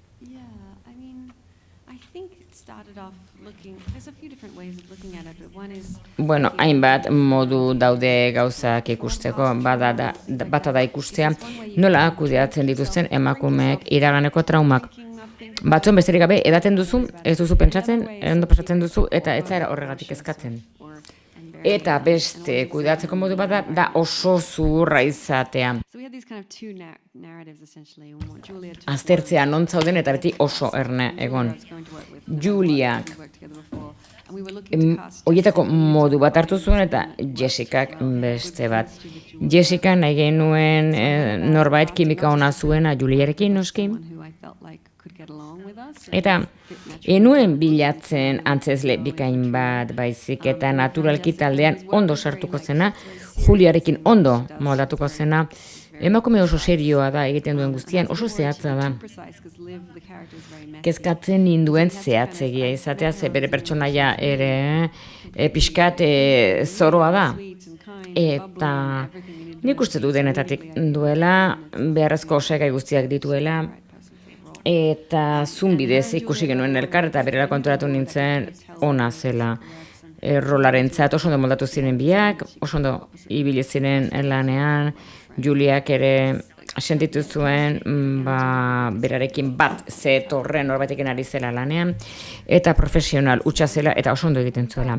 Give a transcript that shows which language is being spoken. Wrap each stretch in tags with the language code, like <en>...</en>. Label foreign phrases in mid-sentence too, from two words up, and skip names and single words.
<eu>Bueno, hainbat modu daude gauzak ikusteko, bata da ikustea nola kudeatzen dituzten emakumeek iraganeko traumak. Batzuen besterik gabe edaten duzu, ez duzu pentsatzen, ondo pasatzen duzu eta ez zara horregatik eskatzen. Eta beste kudeatzeko modu bat da oso zuhurra izatea.</eu> <en>So we had these kind of two narratives essentially. Julia took</en> <eu>Aztertzea non zauden eta beti oso erne egon.</eu> <en>I was going to work with</en> <eu>Juliak</eu> <en>we worked together before. And we were looking to cast</en> <eu>horietako modu bat hartu zuen eta Jessicak beste bat. Jessica nahi genuen norbait kimika ona zuena Juliarekin noski.</eu> <en>one who I felt like could get along with us.</en> <eu>Eta enuen bilatzen antzezle bikain bat baizik eta naturalki taldean ondo sartuko zena, Juliarekin ondo moldatuko zena. Emakume oso serioa da egiten duen guztian, oso zehatza da.</eu> <en>Precise because Liv, the character, is very messy.</en> <eu>Kezkatzen ninduen zehatzegia izatea, ze bere pertsonaia ere pixkat zoroa da.</eu> <en>Sweet and kind,</en> <eu>Eta</eu> <en>everything you need</en> <eu>nik uste du denetatik duela, beharrezko osagai guztiak dituela, eta zunbidez ikusi genuen elkar, eta berela konturatu nintzen ona zela. Rolarentzat oso ondo moldatu ziren biak, oso ondo ibili ziren lanean, Juliak ere sentitu zuen berarekin bat zetorren norbaitekin ari zela lanean, eta profesional hutsa zela eta oso ondo egiten zuela.</eu>